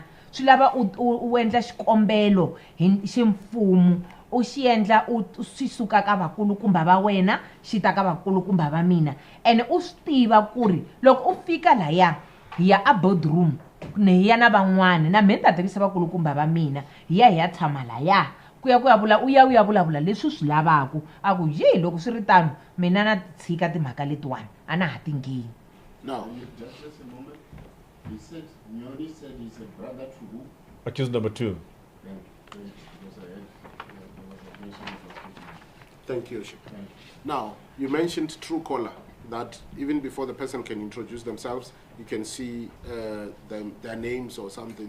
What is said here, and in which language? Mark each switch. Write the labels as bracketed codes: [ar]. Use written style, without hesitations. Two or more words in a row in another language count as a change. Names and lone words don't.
[ts] swi lava u endla xikombelo hi ximfumo u xi endla u swi suka ka vakulukumba va wena xi ta ka vakulukumba va mina ene u swi tiva ku ri loko u fika laya hi ya a boardroom ni hi ya na van'wana na mina ta tivisa vakulukumba va mina hi ya tshama laya ku ya u ya vulavula leswi swi lavaku a ku ye loko swi ri tano mina na tshika timhaka letiwani a na ha tingeni. [en] Now, just a moment. He said, Nyoni said he's a brother to who? Accused number 2. Thank you, Ship. Now, you mentioned Truecaller, that even before the person can introduce themselves, you can see their names or something.